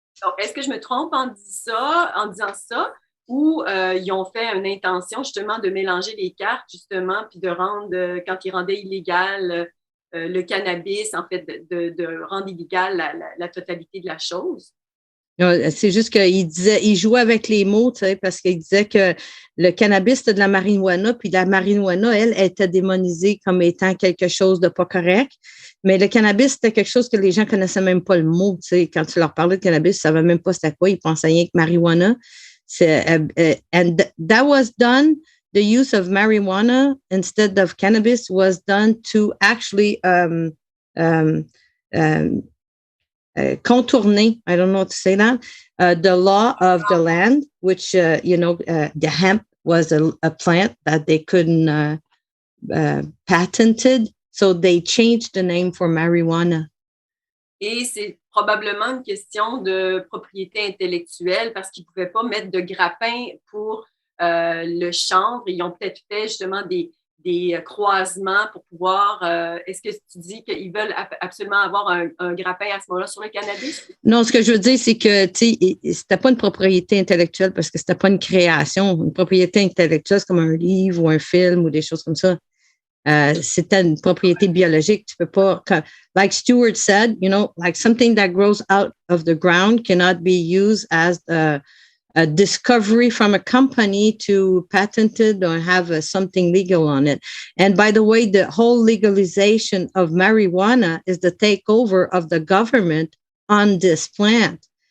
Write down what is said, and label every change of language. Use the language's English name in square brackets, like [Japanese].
[French] Donc, est-ce que je me trompe en disant ça, ou ils ont fait une intention justement de mélanger les cartes, justement, puis de rendre, quand ils rendaient illégal le cannabis, en fait, de rendre illégal la totalité de la chose? C'est juste qu'il jouait avec les mots, tu sais, parce qu'il disait que le cannabis, c'était de la marijuana, puis la marijuana, elle était démonisée comme étant quelque chose de pas correct. Mais le cannabis, c'était quelque chose que les gens connaissaient même pas le mot, tu sais. Quand tu leur parlais de cannabis, ils savaient même pas c'était quoi. Ils pensaient rien que marijuana. [English] And that was done, the use of marijuana instead of cannabis was done to actually contourner, I don't know how to say that, the law of the land, which, the hemp was a plant that they couldn't patented. So they changed the name for marijuana. [French] Et c'est probablement une question de propriété intellectuelle parce qu'ils ne pouvaient pas mettre de grappin pour le chanvre. Ils ont peut-être fait justement des croisements pour pouvoir... est-ce que tu dis qu'ils veulent absolument avoir un grappin à ce moment-là sur le cannabis? Non, ce que je veux dire, c'est que c'était pas une propriété intellectuelle parce que c'était pas une création. Une propriété intellectuelle, c'est comme un livre ou un film ou des choses comme ça. C'était une propriété biologique. Tu peux pas, [English] like Stuart said, like something that grows out of the ground cannot be used as a discovery from a company to patent it or have something legal on it. And by the way, the whole legalization of marijuana is the takeover of the government on this plant.